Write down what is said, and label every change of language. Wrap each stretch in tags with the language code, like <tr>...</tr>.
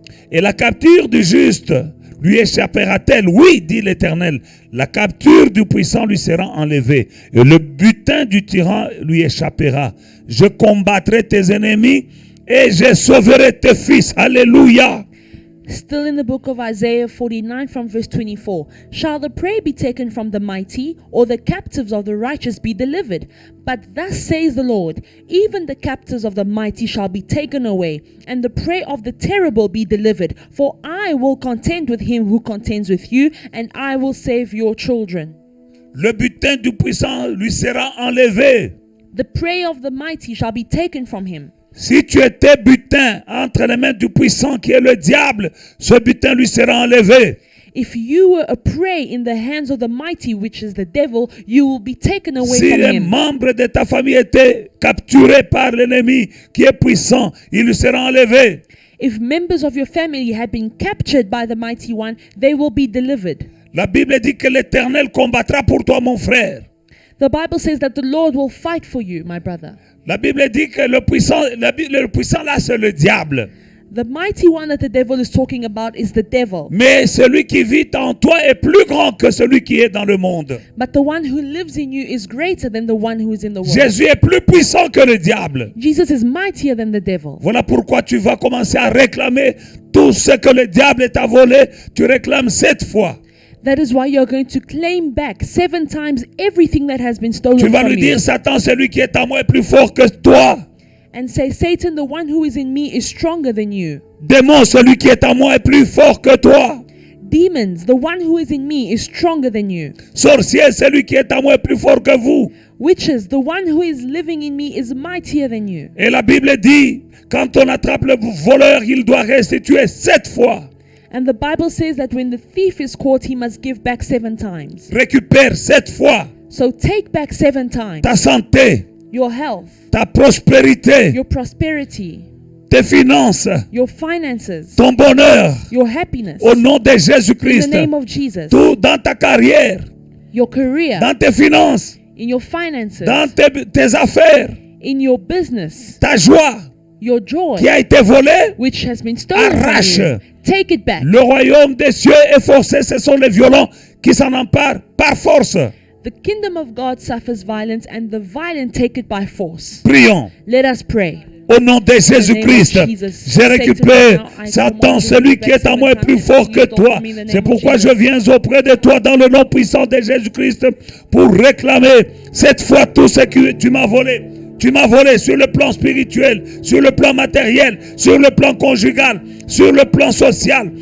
<fr>Et la capture du juste lui échappera-t-elle? Oui, dit l'Éternel, la capture du puissant lui sera enlevée, et le butin du tyran lui échappera. Je combattrai tes ennemis, et je sauverai tes fils. Alléluia.</fr> <en>Still in the book of Isaiah 49 from verse 24, shall the prey be taken from the mighty, or the captives of the righteous be delivered? But thus says the Lord, even the captives of the mighty shall be taken away, and the prey of the terrible be delivered. For I will contend with him who contends with you, and I will save your children.</en> <fr>Le butin du puissant lui sera enlevé.</fr> <en>The prey of the mighty shall be taken from him.</en> <fr>Si tu étais butin entre les mains du puissant qui est le diable, ce butin lui sera enlevé.</fr> <en>If you were a prey in the hands of the mighty, which is the devil, you will be taken away</en> <fr>Si</fr> <en>from</en> <fr>les</fr> <en>him.</en> <fr>membres de ta famille étaient capturés par l'ennemi qui est puissant, il lui sera enlevé.</fr> <en>If members of your family had been captured by the mighty one, they will be delivered.</en> <fr>La Bible dit que l'Éternel combattra pour toi, mon frère.</fr> <en>The Bible says that the Lord will fight for you, my brother.</en> <fr>La Bible dit que le puissant là, c'est le diable.</fr> <en>The mighty one that the devil is talking about is the devil.</en> <fr>Mais celui qui vit en toi est plus grand que celui qui est dans le monde.</fr> <en>But the one who lives in you is greater than the one who is in the world.</en> <fr>Jésus est plus puissant que le diable.</fr> <en>Jesus is mightier than the devil.</en> <fr>Voilà pourquoi tu vas commencer à réclamer tout ce que le diable t'a volé. Tu réclames 7 fois.</fr> <en>That is why you're going to claim back 7 times everything that has been stolen</en> <fr>Tu vas</fr> <en>from</en> <fr>lui</fr> <en>you.</en> <fr>dire, Satan, celui qui est en moi est plus fort que toi.</fr> <en>And say, Satan, the one who is in me is stronger than you.</en> <fr>Démon, celui qui est en moi est plus fort que toi.</fr> <en>Demons, the one who is in me is stronger than you.</en> <fr>Sorcier, celui qui est en moi est plus fort que vous.</fr> <en>Witches, the one who is living in me is mightier than you.</en> <fr>Et la Bible dit, quand on attrape le voleur, il doit restituer 7 fois.</fr> <en>And the Bible says that when the thief is caught, he must give back 7 times.</en> <fr>Récupère 7 fois</fr> <en>So take back 7 times.</en> <fr>ta santé,</fr> <en>Your health,</en> <fr>ta prospérité,</fr> <en>your prosperity,</en> <fr>tes finances,</fr> <en>your finances,</en> <fr>ton bonheur.</fr> <en>your happiness.</en> <fr>Au nom de</fr> <en>In the</en> <fr>Jésus-Christ,</fr> <en>name of Jesus.</en> <fr>tout dans ta carrière,</fr> <en>Your career,</en> <fr>dans tes finances,</fr> <en>in your finances,</en> <fr>dans tes affaires,</fr> <en>in your business,</en> <fr>ta joie</fr> <en>your joy,</en> <fr>qui a été volée,</fr> <en>which has been stolen from</en> <fr>arrache.</fr> <en>you. Take it back.</en> <fr>Le royaume des cieux est forcé, ce sont les violents qui s'en emparent par force.</fr> <en>The kingdom of God suffers violence, and the violent take it by force.</en> <fr>Prions.</fr> <en>Let us pray.</en> <fr>Au nom de Jésus-Christ, je récupère Satan, celui qui est en moi est plus fort que toi. C'est pourquoi je viens auprès de toi dans le nom puissant de Jésus-Christ pour réclamer cette fois tout ce que tu m'as volé. Tu m'as volé sur le plan spirituel, sur le plan matériel, sur le plan conjugal, sur le plan social.</fr>